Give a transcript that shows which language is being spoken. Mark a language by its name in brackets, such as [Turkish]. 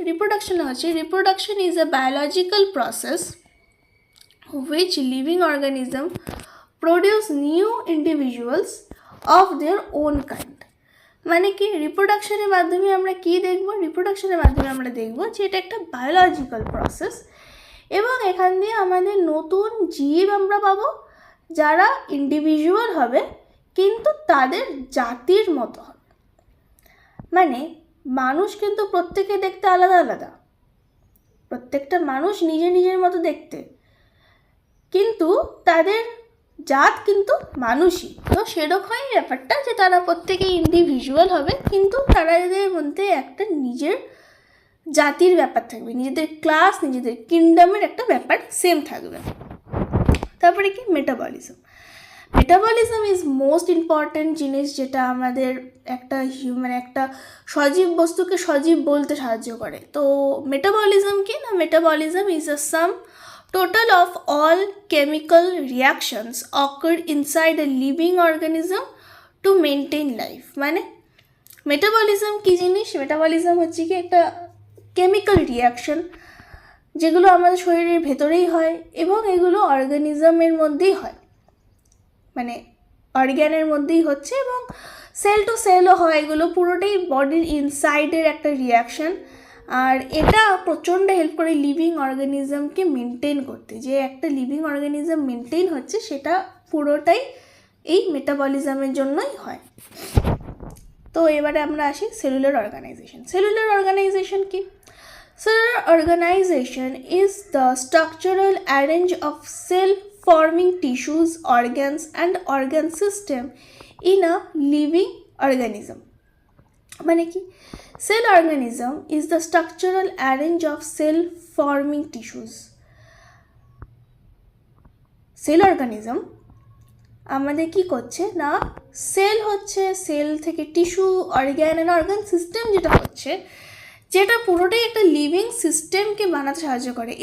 [English] Reproduction is a biological process which living organism produce new individuals of their own kind. [Bangla] মানে কি রিপ্রোডাকশনের মাধ্যমে আমরা কি দেখব? রিপ্রোডাকশনের মাধ্যমে আমরা দেখব যে এটা একটা বায়োলজিক্যাল প্রসেস, এবং এখান দিয়ে আমাদের নতুন জীব আমরা পাবো, যারা ইন্ডিভিজুয়াল হবে কিন্তু তাদের জাতির মতো হবে। মানে মানুষ কিন্তু প্রত্যেকে দেখতে আলাদা আলাদা, প্রত্যেকটা মানুষ নিজের মতো দেখতে, কিন্তু তাদের জাত কিন্তু মানুষই। তো সেরকমই ব্যাপারটা যে তারা প্রত্যেকেই ইন্ডিভিজুয়াল হবে, কিন্তু তাদের মধ্যে একটা নিজের জাতির ব্যাপার থাকবে, নিজেদের ক্লাস, নিজেদের কিংডমের একটা ব্যাপার সেম থাকবে। তারপরে কি মেটাবলিজম ইজ মোস্ট ইম্পর্ট্যান্ট জিনিস, যেটা আমাদের একটা একটা সজীব বস্তুকে সজীব বলতে সাহায্য করে। তো মেটাবলিজম কি না, [English] Metabolism is a sum total of all chemical reactions occur inside a living organism to maintain life. [Bangla] মানে মেটাবলিজম কী জিনিস? মেটাবলিজম হচ্ছে কি একটা কেমিক্যাল রিয়াকশন, যেগুলো আমাদের শরীরের ভেতরেই হয় এবং এগুলো অর্গানিজমের মধ্যেই হয়, মানে অর্গ্যানের মধ্যেই হচ্ছে, এবং সেল টু সেলও হয়। এগুলো পুরোটাই বডির ইনসাইডের একটা রিয়াকশান, আর এটা প্রচণ্ড হেল্প করে লিভিং অর্গানিজমকে মেনটেন করতে। যে একটা লিভিং অর্গানিজম মেনটেন হচ্ছে সেটা পুরোটাই এই মেটাবলিজমের জন্যই হয়। তো এবারে আমরা আসি সেলুলার অর্গানাইজেশন। সেলুলার অর্গানাইজেশন কি? [English] Cellular organization is the structural arrange of cell-forming tissues, organs, and organ system in a living organism. [Bangla] মানে কি? [English] Cell organism is the structural arrange of cell-forming tissues. [Bangla] Cell organism আমাদের কি করছে না, sell হচ্ছে, sell থেকে tissue, organ and organ system যেটা হচ্ছে, যেটা পুরোটাই একটা লিভিং সিস্টেমকে বানাতে সাহায্য করে।